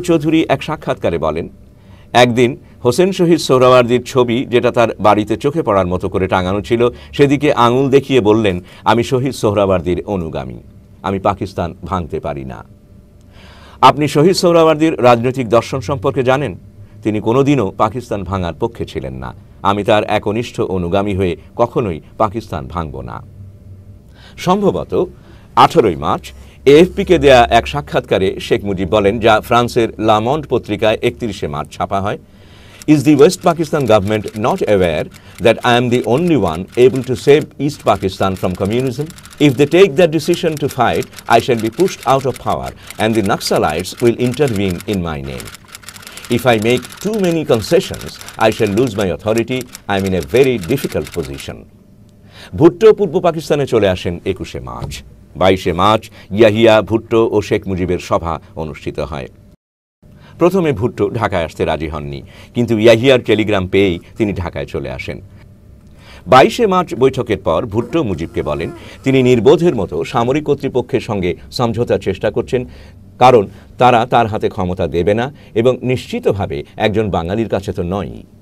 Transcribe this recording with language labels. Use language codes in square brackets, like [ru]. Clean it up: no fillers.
[bn] চৌধুরী এক সাক্ষাৎকারে বলেন, একদিন হোসেন শহীদ সোহরাওয়ার্দীর ছবি যেটা তার বাড়িতে চোখে পড়ার মতো করে টাঙানো ছিল সেদিকে আঙুল দেখিয়ে বললেন, আমি শহীদ সোহরাওয়ার্দীর অনুগামী, আমি পাকিস্তান ভাঙতে পারি না। আপনি শহীদ সোহরাওয়ার্দীর রাজনৈতিক দর্শন সম্পর্কে জানেন? তিনি কোনোদিনও পাকিস্তান ভাঙার পক্ষে ছিলেন না। আমি তার একনিষ্ঠ অনুগামী হয়ে কখনোই পাকিস্তান ভাঙব না। সম্ভবত 18 মার্চ এএফপিকে দেয়া এক সাক্ষাৎকারে শেখ মুজিব বলেন, যা ফ্রান্সের লামন্ড পত্রিকায় 31 মার্চ ছাপা হয়, [en] Is the West Pakistan government not aware that I am the only one able to save East Pakistan from communism? If they take that decision to fight, I shall be pushed out of power and the Naxalites will intervene in my name. If I make too many concessions, I shall lose my authority. I am in a very difficult position. [bn] Bhutto পূর্ব পাকিস্তানে চলে আসেন 21 March. 22 March Yahya, Bhutto ও শেখ মুজিবের সভা অনুষ্ঠিত হয়। প্রথমে ভুট্টো ঢাকায় আসতে রাজি হননি, কিন্তু ইয়াহিয়ার টেলিগ্রাম পেয়েই তিনি ঢাকায় চলে আসেন। 22 মার্চ বৈঠকের পর ভুট্টো মুজিবকে বলেন তিনি নির্বোধের মতো সামরিক কর্তৃপক্ষের সঙ্গে সমঝোতার চেষ্টা করছেন, কারণ তারা তার হাতে ক্ষমতা দেবে না এবং নিশ্চিতভাবে একজন বাঙালির কাছে তো নয়।